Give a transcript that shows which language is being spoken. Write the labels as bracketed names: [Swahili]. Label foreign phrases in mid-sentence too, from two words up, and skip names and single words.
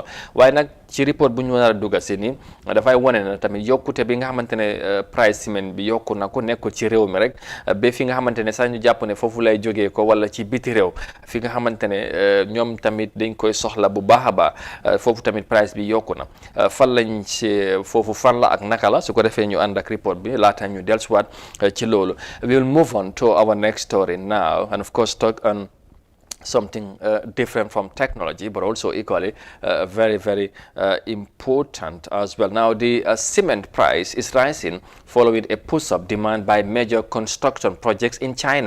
[Wolof] waaye nag ci report bu ñu war a dugal si nii dafay wane na tamit yokkute bi nga xamante ne price ciment bi yokku na ko nekkul ci réew mi rek ba fi nga xamante ne sax ñu jàpp ne foofu lay jógee ko wala ci biti réew fi nga xamante ne ñoom tamit dañ koy soxla bu baax a baax foofu tamit price bi yokku na. fan lañ ci foofu fan la ak naka la su ko defee ñu ànd ak report bi laata ñu dellusiwaat ci loolu. [English] We will move on to our next story now and of course talk on something different from technology, but also equally very important as well. Now, the cement price is rising following a push-up demand by major construction projects in China.